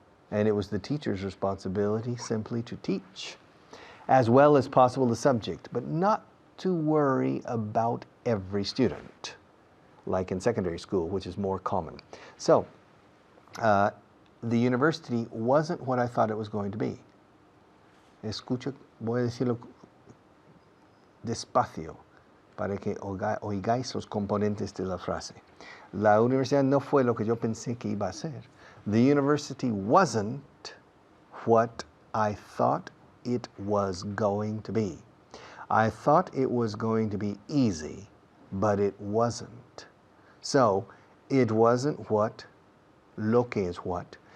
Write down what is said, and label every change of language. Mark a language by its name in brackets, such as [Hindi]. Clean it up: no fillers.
[English] And it was the teacher's responsibility simply to teach, as well as possible the subject, but not to worry about every student, like in secondary school, which is more common. So, the university wasn't what I thought it was going to be. [Spanish] Escucha, voy a decirlo despacio, para que oigáis los componentes de la frase. La universidad no fue lo que yo pensé que iba a ser. [English] The university wasn't what I thought it was going to be. I thought it was going to be easy, but it wasn't. So, it wasn't [Spanish] lo que es [English] what.